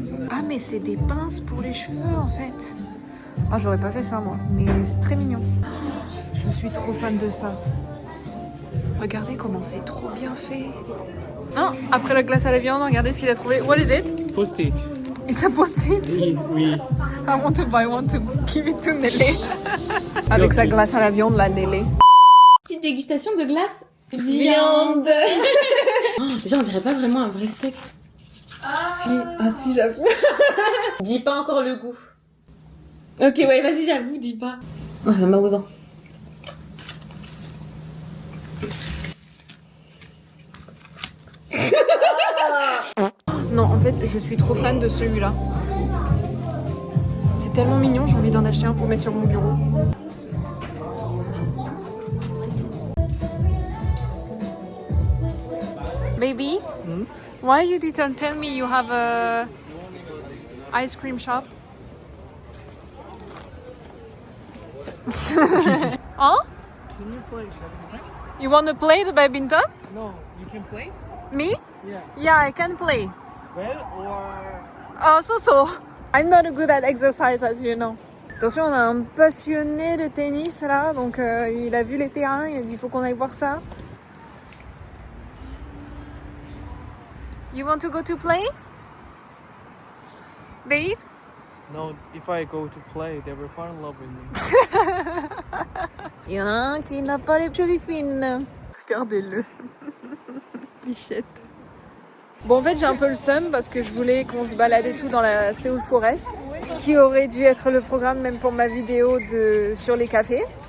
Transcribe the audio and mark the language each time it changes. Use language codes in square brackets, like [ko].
[fr] Ah mais c'est des pinces pour les cheveux en fait. Ah j'aurais pas fait ça moi, mais c'est très mignon. Je suis trop fan de ça. Regardez comment c'est trop bien fait. Non, après la glace à la viande, regardez ce qu'il a trouvé. [en] What is it? Post-it. It's a post-it. [fr] Oui. [en] I want to buy one to give it to Nelly. [fr] Avec sa glace à la viande, la Nelly. Petite dégustation de glace viande. Déjà, on dirait pas vraiment un vrai steak. Si, j'avoue. Dis pas encore le goût. Ok, ouais, vas-y, j'avoue, dis pas. Ouais, ma main dedans. Non, en fait, je suis trop fan de celui-là. C'est tellement mignon, j'ai envie d'en acheter un pour mettre sur mon bureau. [en] Baby, why you didn't tell me you have a ice cream shop? Huh? Can you play badminton? You want to play the badminton? No, you can play? Me? Yeah. Yeah, I can play. Well or. So. I'm not good at exercise, as you know. [fr] Attention, on a un passionné de tennis là, donc il a vu les terrains, il a dit il faut qu'on aille voir ça. [en] You want to go to play? Babe? No, if I go to play, they will fall in love with me. [fr] Il y en a un qui n'a pas les chevilles fines. Regardez-le. Bichette. Bon, en fait, j'ai un peu le seum parce que je voulais qu'on se balade et tout dans la Seoul Forest. Ce qui aurait dû être le programme même pour ma vidéo sur les cafés.